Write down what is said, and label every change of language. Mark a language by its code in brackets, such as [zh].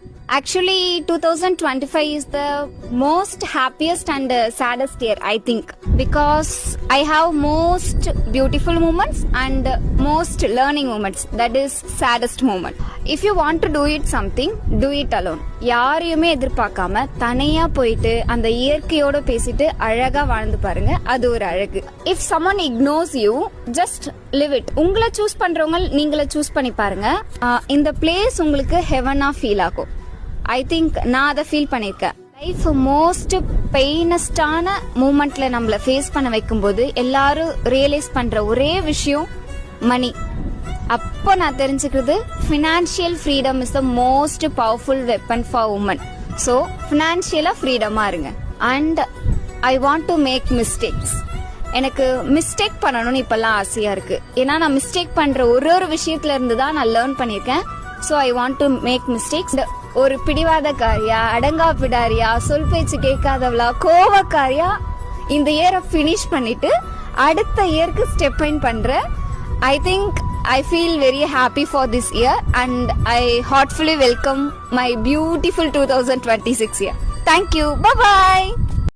[en] Actually, 2025 is the most happiest and saddest year, I think, because I have most beautiful moments and most learning moments. That is saddest moment. If you want to do it something, do it alone. [ta] யாரையுமே எதிர்பார்க்காம தனியா போயிட்டு அந்த இயற்கையோட பேசிட்டு அழகா வாழ்ந்து பாருங்க, அது ஒரு அழகு. [en] If someone ignores you, just live it. [ta] உங்களை சூஸ் பண்றவங்க நீங்களே சூஸ் பண்ணி பாருங்க. இந்த பிளேஸ் உங்களுக்கு ஹெவனா ஃபீல் ஆகும். [en] I think [ta] நான் அதை ஃபீல் பண்ணியிருக்கேன். லைஃப் மோஸ்ட் பெயினஸ்டான மூமெண்ட்ல நம்மள ஃபேஸ் பண்ண வைக்கும்போது எல்லாரும் ரியலைஸ் பண்ற ஒரே விஷயம் மணி. அப்போ நான் தெரிஞ்சுக்கிறது [en] Financial freedom is the most powerful weapon for woman. [ta] So ஃபினான்ஷியலா ஃப்ரீடமா இருங்க. [en] And I want to make mistakes. [ta] எனக்கு மிஸ்டேக் பண்ணணும்னு இப்பெல்லாம் ஆசையா இருக்கு. ஏன்னா நான் மிஸ்டேக் பண்ற ஒரு விஷயத்துல இருந்து தான் நான் லேர்ன் பண்ணியிருக்கேன். [en] So I want to make mistakes. [ta] ஒரு பிடிவாதக்காரியா, அடங்கா பிடாரியா, சொல் பேச்சு கேட்காதவளா, கோவக்காரியா இந்த இயரை ஃபினிஷ் பண்ணிட்டு அடுத்த இயருக்கு ஸ்டெப் இன் பண்றேன். [en] I think I feel very happy for this year and I heartfully welcome my beautiful 2026 year. Thank you. Bye bye.